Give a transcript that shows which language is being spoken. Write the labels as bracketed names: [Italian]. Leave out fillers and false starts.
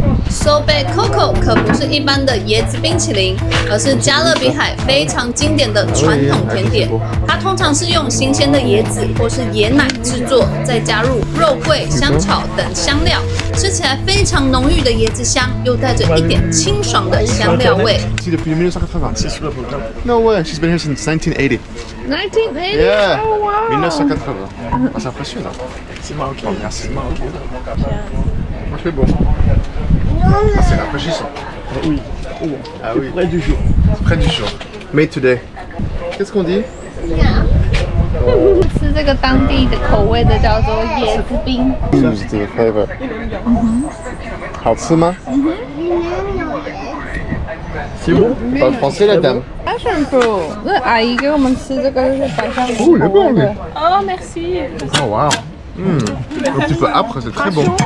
[Chinese] Sorbet Coco 可不是一般的椰子冰淇淋，而是加勒比海非常经典的传统甜点。它通常是用新鲜的椰子或是椰奶制作，再加入肉桂、香草等香料，吃起来非常浓郁的椰子香，又带着一点清爽的香料味。 [French] Depuis 1986. [English] No way, she's been here since 1980. 1980? Yeah, Oh wow! 1980. [French] Ah, c'est impressionnant. C'est marocain. Merci. Moi, je fais bon. Ah, c'est rafraîchissant. Oui. Ah oui. Près du jour. Près du jour. [English] Made today. [French] Qu'est-ce qu'on dit? [Chinese] 吃这个当地的口味的叫做椰子冰。 [French] C'est [English] your favorite. [Chinese] 好吃吗？ [French] C'est bon. Parle français, la dame. [Chinese] Passion fruit， 那阿姨给我们吃这个就是百香果口味的。 [French] 哦 ，merci。 [English] Oh wow. [French] Un petit peu âpre, c'est très bon.